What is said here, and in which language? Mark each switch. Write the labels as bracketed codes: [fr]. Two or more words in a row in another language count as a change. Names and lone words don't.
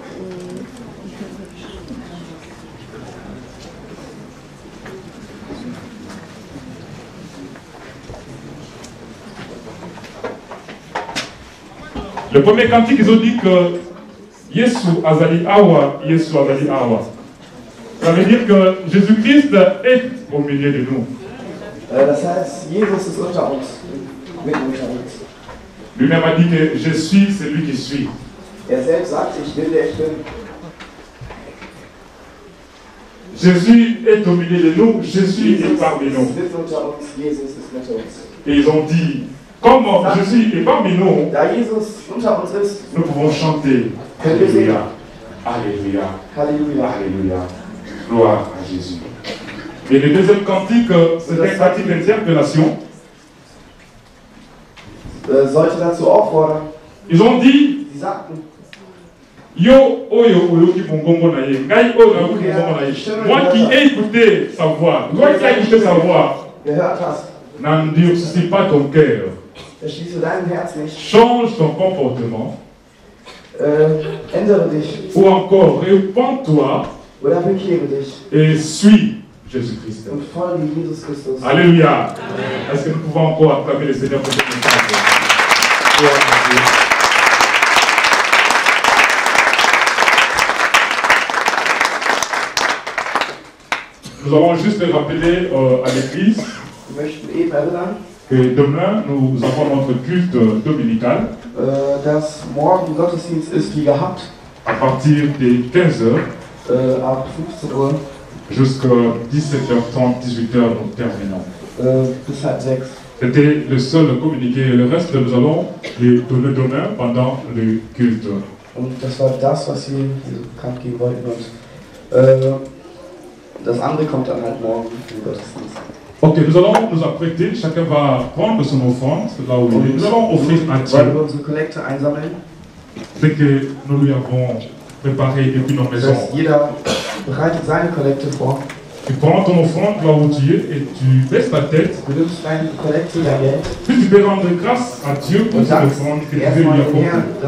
[fr] Le premier cantique, ils ont dit que [ln] Yesu Azali Awa, Yesu Azali Awa. [fr] Ça veut dire que Jésus-Christ est au milieu de nous. [de] Das heißt, Jesus ist unter uns, mitten unter uns. [fr] Lui-même a dit que je suis celui qui suis. [de] Selbst sagt, ich bin der ich bin. [fr] Jésus est au milieu de nous, Jésus est parmi nous. [de] Mitten unter uns, Jesus ist unter uns. [fr] Et ils ont dit, comme Jésus est parmi nous, [de] da Jesus unter uns ist, [fr] nous pouvons chanter. Alléluia, Alléluia, [de] Halleluja. [fr] Alléluia. Gloire à Jésus. Et le deuxième cantique, c'est un cantique d'interpellation. [de] Sollte dazu auffordern. [fr] Ils ont dit, [de] Sie sagten, [ln] Yo, oyo, oyo, [fr] qui vont comprendre [ln] na ye. Ngai, oyo, oyo, [fr] qui vont comprendre [ln] na ye. [fr] Moi qui ai écouté sa voix, toi qui as écouté sa voix, [de] gehört hast, [fr] n'endurcis pas ton cœur. [de] verschließe dein Herz nicht. [fr] Change ton comportement. [de] Ändere dich. [fr] Ou encore, répands-toi [de] Oder bekehre dich. [fr] et suis Jésus-Christ. [de] Und folge Jesus Christus. [fr] Alléluia. Est-ce que nous pouvons encore acclamer le Seigneur pour ce message? Gloire à Dieu. Nous allons juste rappeler à l'Église [de] Wir möchten eben erinnern, [fr] que demain nous avons notre culte dominical [de] dass morgen Gottesdienst ist wie gehabt, [fr] à partir de 15h [de] ab 15 Uhr [fr] jusqu'à 17h30, 18h nous terminons. [de] bis halb 6. [fr] C'était le seul communiqué. Le reste, nous allons le donner demain pendant le culte. [de] Und das war das, was sie bekannt geben wollten. Und das andere kommt dann halt morgen im Gottesdienst. [fr] Ok, nous allons nous apprêter. Chacun va prendre son offrande là où il est. Nous allons offrir à Dieu [de] Wollen wir unsere Kollekte einsammeln? [fr] ce que nous lui avons préparé depuis nos [de] Das [fr] maisons. [de] heißt, jeder bereitet seine Kollekte vor. [fr] Tu prends ton offrande là où tu es et tu baisses ta tête. [de] Du nimmst deine Kollekte, dein Geld, [fr] Puis tu peux rendre grâce à Dieu pour [de] und [fr] cette [de] dankst [fr] offrande que tu veux [de] erstmal [fr] lui [de] dem Herrn [fr] apporter.